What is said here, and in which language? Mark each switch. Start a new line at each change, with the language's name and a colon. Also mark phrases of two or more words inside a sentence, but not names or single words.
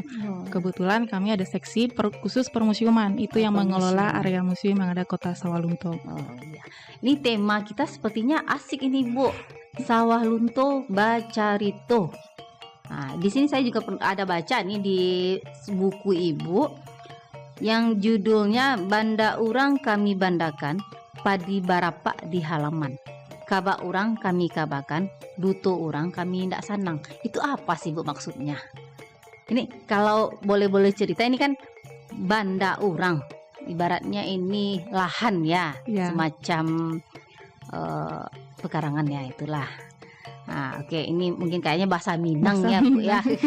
Indonesian: Kebetulan kami ada seksi khusus permusiuman, itu yang mengelola area museum yang ada Kota Sawah Lunto. Iya. Ini tema kita sepertinya asik ini Bu. Sawah Lunto Bacarito. Nah, di sini saya juga ada baca nih di buku Ibu yang judulnya Banda Urang Kami Bandakan, Padi Barapa di Halaman.
Minangkabau: Kaba urang kami kabakan, duto urang kami ndak sanang.
Indonesian: Itu apa sih Bu maksudnya? Ini kalau boleh cerita, ini kan
Minangkabau: banda urang,
Indonesian: ibaratnya ini lahan ya. Semacam pekarangan ya, itulah. Nah, oke, ini mungkin kayaknya bahasa Minang ya Bu ya.